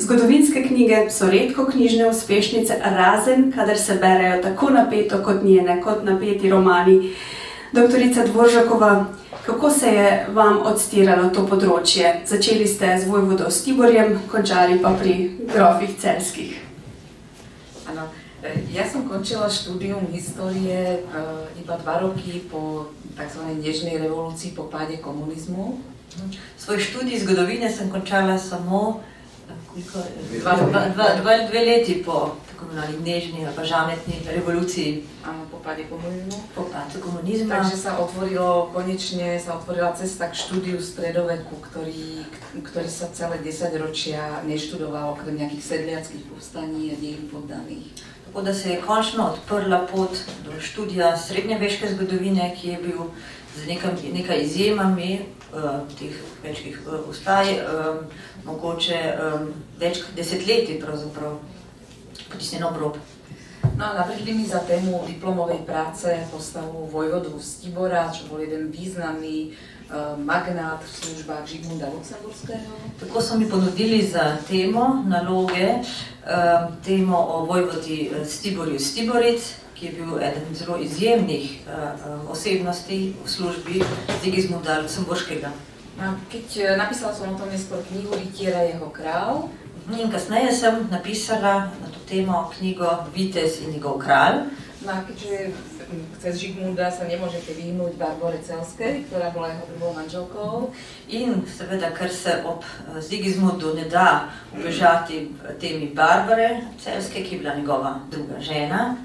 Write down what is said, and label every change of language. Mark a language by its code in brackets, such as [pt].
[sl] Zgodovinske knjige so redko knjižne uspešnice, razen kadar se berejo tako napeto kot njene, kot napeti romani. Doktorica Dvoržakova, kako se je vam odstiralo to področje? Začeli ste z vojvodom Stiborjem, končali pa pri grofih Celjskih. [sk] Áno, ja som končila štúdium histórie iba 2 roky po tzv. Nežnej revolúcii, po páde komunizmu. [sl] Svoj študij zgodovine sem končala samo 2 leti po tako imenovani nežni ali pa žametni revolucii. [sk] Áno, po páde komunizmu. Po páde komunizma. Takže konečne sa otvorila cesta k štúdiu stredoveku, ktorý sa celé 10 ročia neštudoval okrem nejakých sedliackých povstaní a dejín poddaných. [sl] Tako da se je končno odprla pot do študija srednjeveške zgodovine, ki je bil z nekaj izjemami teh večkih ustaj, mogoče več desetletij pravzaprav potisnjen ob rob. [sk] No a navrhli mi za tému diplomovej práce postavu vojvodu Stibora, čo bol jeden významný magnát v službách Žigmunda Luksemburského. [sl] Tako so mi ponudili za temo naloge, temo o vojvodi Stiborju Stiboric, ki je bil eden zelo izjemnih osebnosti v službi Sigismunda Luksemburškega. [sk] Keď napísala som o tom neskôr knihu Rytiera jeho král. [sl] In kasneje sem napisala na to temo knjigo Vitez in njegov kralj. [sk] No a keďže cez Žigmunda sa nemôžete vyhnúť Barbore Celskej, ktorá bola jeho druhou manželkou. [sl] In seveda, ker se ob Sigismundu ne da ubežati temi Barbare Celske, ki je bila njegova druga žena.